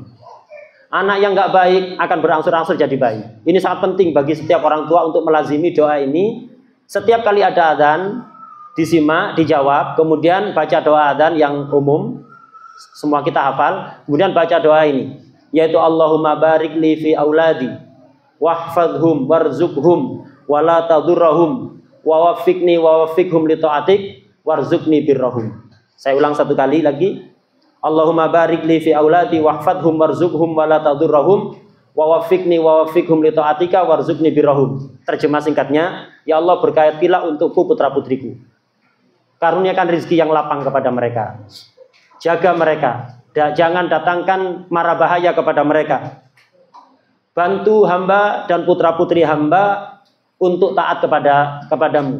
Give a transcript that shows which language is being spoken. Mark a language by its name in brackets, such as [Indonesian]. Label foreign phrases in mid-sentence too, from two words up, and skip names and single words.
[Indonesian] Anak yang nggak baik akan berangsur-angsur jadi baik. Ini sangat penting bagi setiap orang tua untuk melazimi doa ini. Setiap kali ada adzan, disimak, dijawab, kemudian baca doa adzan yang umum, semua kita hafal, kemudian baca doa ini, yaitu [Arabic] اللهم بارك لي في أولادي واحفظهم وارزقهم ولا تضرهم ووفقني ووفقهم لطاعتك وارزقني برهم. [Indonesian] Saya ulang satu kali lagi. [Arabic] اللهم بارك لي في أولادي واحفظهم وارزقهم ولا تضرهم ووفقني ووفقهم لطاعتك وارزقني برهم. [Indonesian] Terjemah singkatnya, ya Allah berkatilah untukku putra-putriku. Karuniakan rezeki yang lapang kepada mereka. Jaga mereka. Jangan datangkan mara bahaya kepada mereka. Bantu hamba dan putra-putri hamba untuk taat kepadamu.